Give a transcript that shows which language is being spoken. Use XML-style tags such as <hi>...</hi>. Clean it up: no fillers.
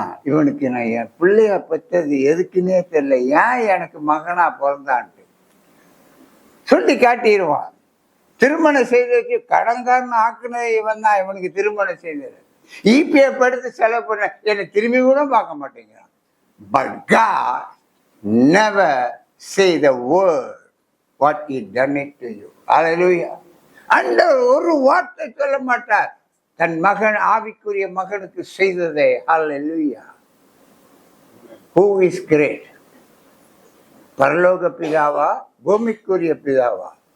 <ta>இவனுக்கு நான் என் பிள்ளைய பெற்றது எதுக்குன்னே தெரியல, ஏன் எனக்கு மகனா பிறந்தான்ட்டு சொல்லி காட்டிடுவான். திருமணம் செய்ததுக்கு கடன்காரன் ஆக்குனது இவன் தான். இவனுக்கு திருமணம் செய்தது இபிஎஃப் எடுத்து செலவு பண்ண என்னை திரும்பி கூட பார்க்க மாட்டேங்கிறான்.</ta> <en>But God never say the word what he done it to you. Hallelujah.</en> <ta>அந்த ஒரு வார்த்தை சொல்ல மாட்டார் தன் மகன், ஆவிக்குரிய மகனுக்கு செய்ததே. Hallelujah.</ta> <en>Who is great?</en> <ta>பரலோக பிதாவா, பூமிக்குரிய பிதாவா?</ta>